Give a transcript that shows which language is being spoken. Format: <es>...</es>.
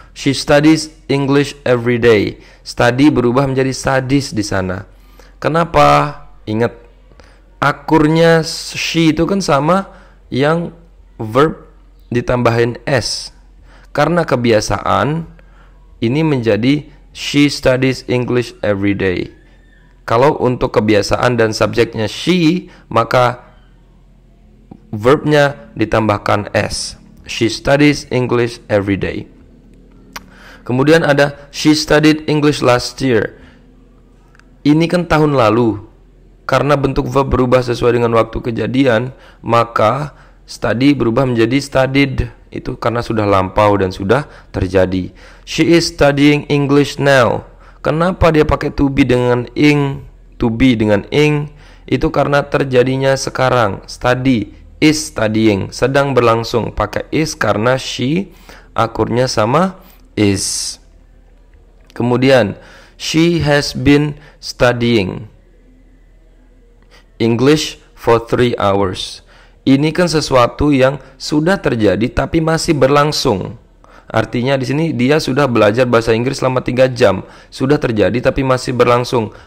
<en>She studies English every day.</en> <id>Study berubah menjadi studies di sana. Kenapa? Ingat, akurnya she itu kan sama yang verb ditambahin s. Karena kebiasaan, ini menjadi</id> <en>she studies English every day.</en> <id>Kalau untuk kebiasaan dan subjeknya she, maka verbnya ditambahkan s.</id> <en>She studies English every day.</en> <id>Kemudian ada</id> <en>she studied English last year.</en> <id>Ini kan tahun lalu. Karena bentuk verb berubah sesuai dengan waktu kejadian, maka study berubah menjadi studied. Itu karena sudah lampau dan sudah terjadi.</id> <en>She is studying English now.</en> <id>Kenapa dia pakai to be dengan ing? To be dengan ing itu karena terjadinya sekarang. Study is studying, sedang berlangsung, pakai is karena she akurnya sama is.</id> <en>Kemudian she has been studying English for 3 hours.</en> <id>Ini kan sesuatu yang sudah terjadi tapi masih berlangsung. Artinya di sini dia sudah belajar bahasa Inggris selama 3 jam. Sudah terjadi tapi masih berlangsung.</id>